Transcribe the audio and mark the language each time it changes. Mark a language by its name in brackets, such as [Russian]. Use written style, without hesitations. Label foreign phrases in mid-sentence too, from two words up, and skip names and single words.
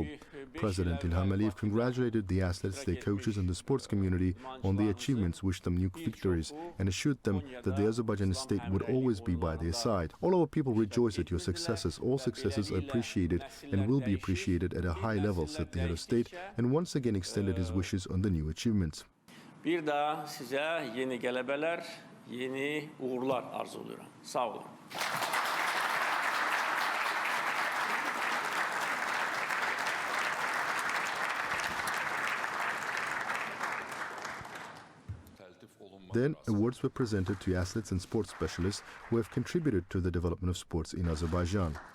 [English] President İlham Əliyev congratulated the athletes, their coaches and the sports community on their achievements, wished them new victories, and assured them that the Azerbaijani state would always be by their side. All our people rejoice at your successes. All successes are appreciated and will be appreciated at a high level, said the head of state, and once again extended his wishes on the new achievements. [Azerbaijani] Bir daha sizə yeni qələbələr, yeni uğurlar arzuluyorum. Sağ olun. [English] Then, awards were presented to athletes and sports specialists who have contributed to the development of sports in Azerbaijan.